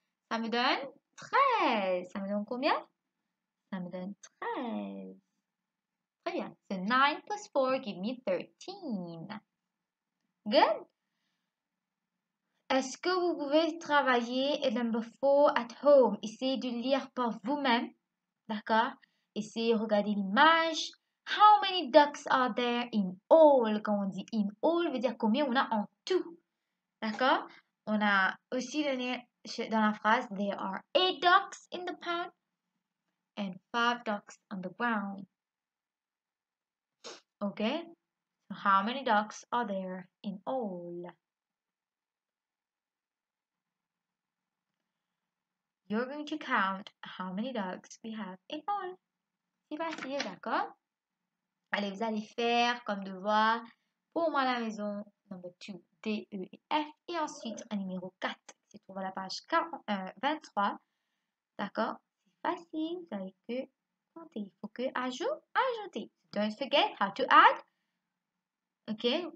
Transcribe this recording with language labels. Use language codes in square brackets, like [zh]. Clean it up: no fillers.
[fr] Ça me donne 13. Ça me donne combien? Ça me donne 13. Très bien. [en] So, 9 plus 4 give me 13. Good? [fr] Est-ce que vous pouvez travailler [en] number 4 at home? [fr] Essayez de lire par vous-même. D'accord? Essayez de regarder l'image. [en] How many ducks are there in all? [fr] Quand on dit [en] in all, [fr] veut dire combien on a en tout. D'accord? On a aussi donné dans la phrase, [en] there are 8 ducks in the pond and 5 ducks on the ground. Okay? So how many ducks are there in all? You're going to count how many ducks we have in all. [fr] C'est facile, d'accord? Allez, vous allez faire comme devoir pour moi à la maison, [en] number 2, [fr] D, E et F. Et ensuite, un numéro 4 qui se trouve à la page 23. D'accord? C'est facile, vous avez que compter. Il faut que ajouter. [en] Don't forget how to add. OK?